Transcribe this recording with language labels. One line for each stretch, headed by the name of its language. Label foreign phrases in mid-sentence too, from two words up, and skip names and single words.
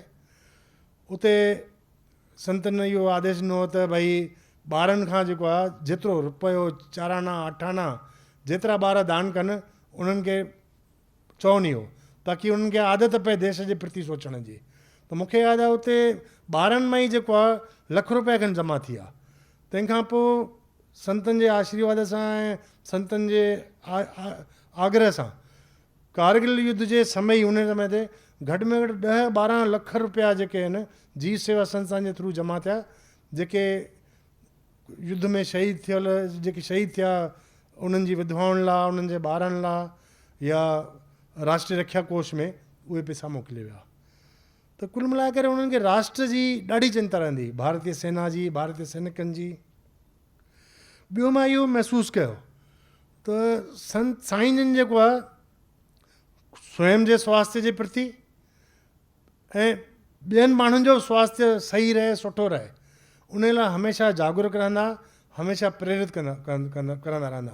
Sindhi: उते संतनि इहो आदेश ॾिनो त भई ॿारनि खां जेको आहे जेतिरो रुपयो, चाराना, अठाना जेतिरा ॿार दान कनि उन्हनि खे चवणी हो, ताकी उन्हनि खे आदत पए देश जे प्रति सोचण जी। त मूंखे यादि आहे उते ॿारनि मां ई जेको आहे लख रुपया खनि जमा थी आहे। तंहिंखां पोइ संतनि जे आशीर्वाद सां ऐं संतनि जे आग्रह सां कारगिल युद्ध जे समय उन समय ते घटि में घटि 10-12 लख रुपया जेके आहिनि जी सेवा संस्थान जे थ्रू जमा थिया, जेके युद्ध में शहीद थियल जेके शहीद थिया उन्हनि जी विधवाउनि लाइ, उन्हनि जे ॿारनि लाइ या राष्ट्रीय रक्षा कोष में उहे पैसा मोकिले विया। त कुल मिलाए करे उन्हनि खे राष्ट्र जी ॾाढी चिंता रहंदी, भारतीय सेना जी, भारतीय सैनिकनि जी। ॿियो मां इहो महसूसु कयो त साईं जन जेको आहे स्वयं जे स्वास्थ्य जे प्रति ऐं ॿियनि माण्हुनि जो स्वास्थ्य सही रहे, सुठो रहे, उन लाइ हमेशह जागरूक रहंदा, हमेशह प्रेरित करंदा रहंदा।